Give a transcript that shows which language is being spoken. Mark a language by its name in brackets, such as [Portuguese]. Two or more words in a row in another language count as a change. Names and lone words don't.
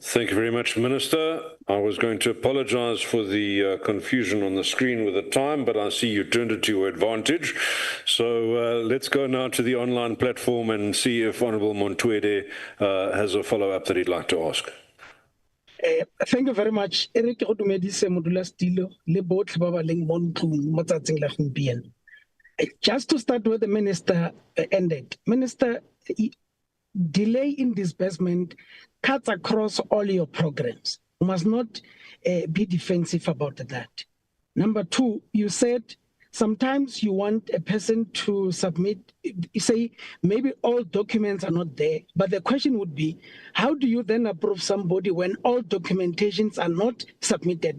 [English] Thank you very much, Minister. I was going to apologize for the confusion on the screen with the time, but I see you turned it to your advantage. So let's go now to the online platform and see if Honourable Montwede has a follow-up that he'd like to ask. Thank you very much. [Tswana] Eric Odumedise Modula Stilo, le botlhe ba ba leng mo ntlong mo tsatsing la gompieno. [English] Just to start where the minister ended. Minister, delay in disbursement cuts across all your programs. You must not be defensive about that. Number two, you said sometimes you want a person to submit, you say maybe all documents are not there, but the question would be, how do you then approve somebody when all documentations are not submitted?